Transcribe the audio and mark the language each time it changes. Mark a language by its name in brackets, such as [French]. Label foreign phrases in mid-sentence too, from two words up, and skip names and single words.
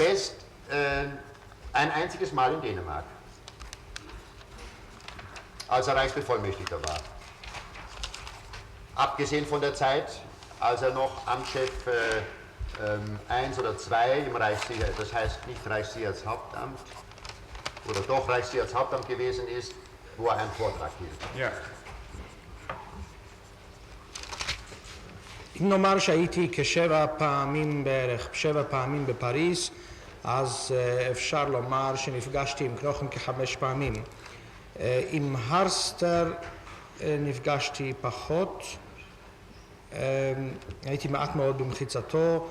[German] Best ein einziges Mal in Dänemark, als er Reichsbevollmächtigter war. Abgesehen von der Zeit, als er noch Amtschef 1 oder 2 im Reichssicherheitsamt, das heißt nicht Reichssicherheitshauptamt, oder doch Reichssicherheitshauptamt gewesen ist, wo er einen Vortrag hielt. Ja. [Hebrew] אם נאמר שהייתי כשבע פעמים בפריז, אז אפשר לומר שנפגשתי עם קנוכן כ5 פעמים. עם הרסטר נפגשתי פחות, הייתי מעט מאוד במחיצתו.